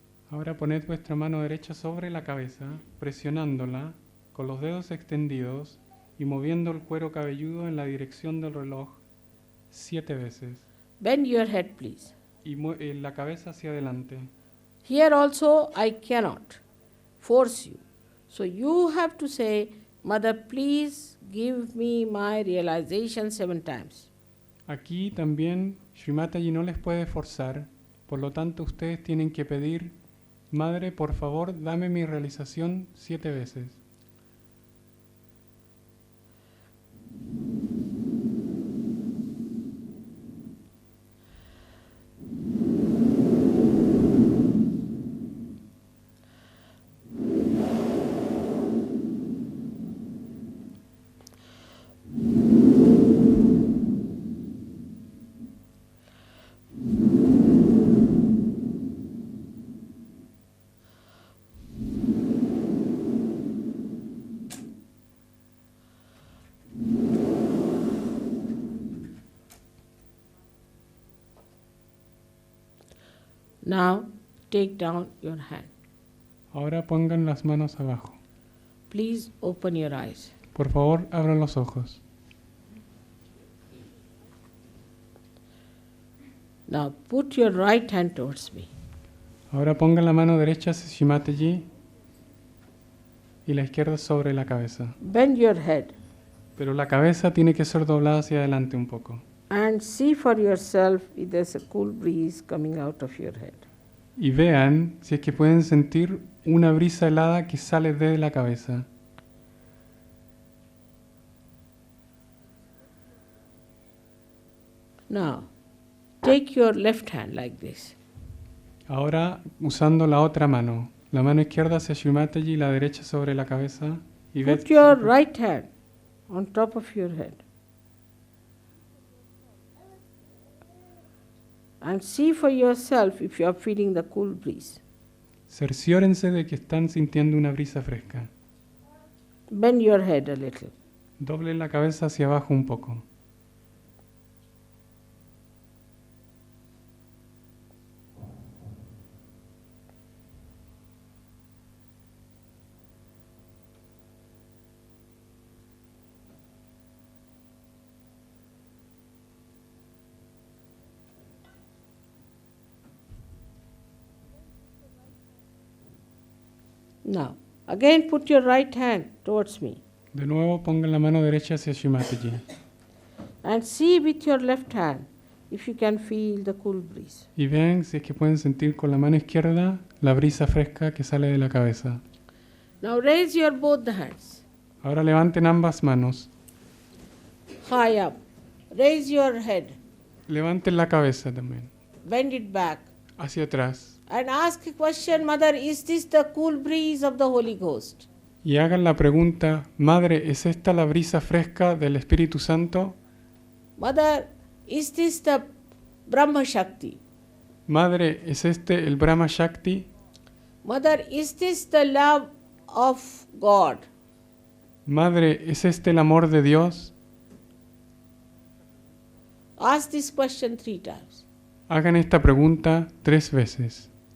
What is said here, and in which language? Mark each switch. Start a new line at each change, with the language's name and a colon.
Spanish: Ahora poned vuestra mano derecha sobre la cabeza, presionándola con los dedos extendidos y moviendo el cuero cabelludo en la dirección del reloj 7 veces.
English: Bend your head, please.
Spanish: Y la cabeza hacia adelante.
English: Here also I cannot force you. So you have to say, Mother, please give me my realization 7 times.
Spanish: Aquí también Shrimataji no les puede forzar, por lo tanto ustedes tienen que pedir, Madre, por favor, dame mi realización 7 veces.
English: Now take down your hand.
Spanish: Ahora pongan las manos abajo.
English: Please open your eyes.
Spanish: Por favor, abran los ojos.
English: Now put your right hand towards me.
Spanish: Ahora pongan la mano derecha hacia Shrimataji y la izquierda sobre la cabeza.
English: Bend your head
Spanish: Pero la cabeza tiene que ser doblada hacia adelante un poco.
English: and see for yourself if there's a cool breeze coming out of your head.
Spanish: Y vean si es que pueden sentir una brisa helada que sale de la cabeza.
English: Now take your left hand like this.
Spanish: Ahora usando la otra mano. La mano izquierda hacia Shrimataji y la derecha sobre la cabeza. Y
English: Put your right hand on top of your head. And see for yourself if you are feeling the cool breeze.
Spanish: Cerciórense de que están sintiendo una brisa fresca.
English: Bend your head a little.
Spanish: Doblen la cabeza hacia abajo un poco.
English: Now, again put your right hand towards me
Spanish: De nuevo pongan la mano derecha hacia Shrimataji.
English: and see with your left hand if you can feel the cool breeze.
Spanish: Y vean si es que pueden sentir con la mano izquierda la brisa fresca que sale de la cabeza.
English: Now raise your both the hands
Spanish: Ahora levanten ambas manos.
English: high up. Raise your head,
Spanish: Levanten la cabeza también,
English: bend it back,
Spanish: hacia atrás.
English: and ask a question, Mother, is this the cool breeze of the Holy Ghost?
Spanish: Y hagan la pregunta, Madre, ¿es esta la brisa fresca del Espíritu Santo?
English: Mother, is this the Brahma Shakti?
Spanish: Madre, ¿es este el Brahma Shakti?
English: Mother, is this the love of God?
Spanish: Madre, ¿es este el amor de Dios?
English: Ask this question 3 times.
Spanish: Hagan esta pregunta 3 veces.